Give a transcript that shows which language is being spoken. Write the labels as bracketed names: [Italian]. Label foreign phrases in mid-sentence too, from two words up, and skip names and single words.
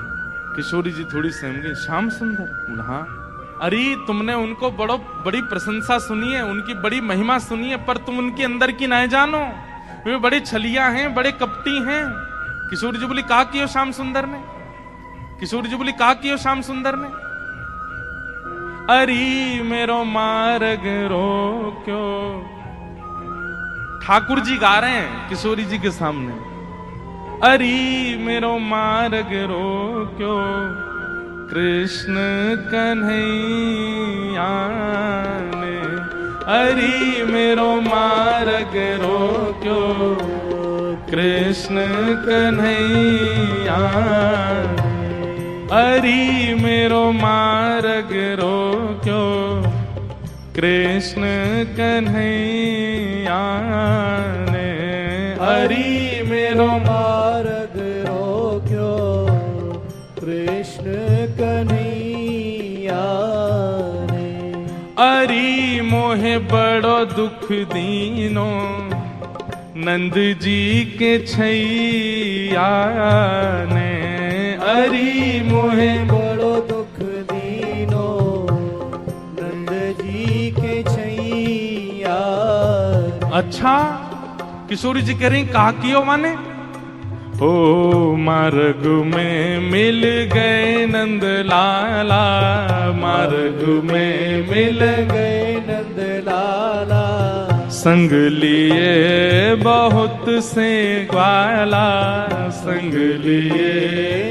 [Hindi] किशोरी जी थोड़ी सहम गई, श्याम सुंदर? हाँ। अरे तुमने उनको बड़ी प्रशंसा सुनी है, उनकी बड़ी महिमा सुनी है, पर तुम उनके अंदर की नहीं जानो। वे बड़े छलिया हैं, बड़े कपटी हैं। किशोरी जी बोली, [Braj] कहा कियो श्याम सुंदर ने? [Hindi] किशोरी जी बोली, [Braj] कहा कियो श्याम सुंदर ने? अरे मेरो मार्ग रोक्यो। [Hindi] ठाकुर जी गा रहे हैं किशोरी जी के सामने, [Braj] अरे मेरो मार्ग रोक्यो कृष्ण कन्हैया ने। अरे मेरो मार्ग रोक्यो कृष्ण कन्हैया। अरे मेरो मार्ग रोक्यो कृष्ण कन्हैया ने। अरे मेरो मार्ग रोक्यो कृष्ण कन्हैया ने। अरे मोहे बड़ो दुख दीनो नंद जी के छैया ने। अरे मोहे बड़ो दुख दीनो नंद जी के छैया। [Hindi] अच्छा, किशोरी जी कह रही, [Braj] कहा कियो माने? ओ मार्ग में मिल गए नंद लाला, मार्ग में मिल गए नंद लाला। संग लिए बहुत से ग्वाला, संग लिए